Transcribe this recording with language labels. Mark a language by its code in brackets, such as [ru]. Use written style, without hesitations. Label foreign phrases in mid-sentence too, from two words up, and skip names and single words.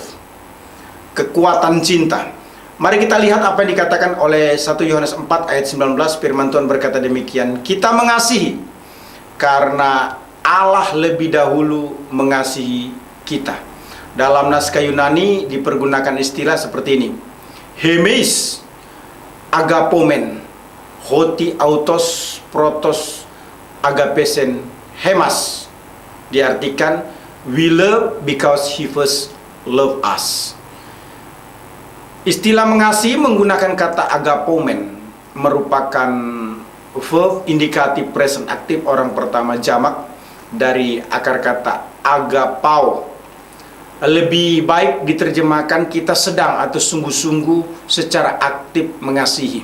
[id] Kekuatan cinta. Mari kita lihat apa yang dikatakan oleh 1 Yohanes 4 ayat 19. Firman Tuhan berkata demikian, kita mengasihi karena Allah lebih dahulu mengasihi kita. Dalam naskah Yunani dipergunakan istilah seperti ini. [el] Ἡμεῖς ἀγαπῶμεν, ὅτι αὐτὸς πρῶτος ἠγάπησεν ἡμᾶς. [id] Diartikan [en] we love because he first loved us. [id] Istilah mengasihi menggunakan kata agapomen, merupakan verb indikatif present aktif orang pertama jamak dari akar kata agapao. Lebih baik diterjemahkan kita sedang atau sungguh-sungguh secara aktif mengasihi.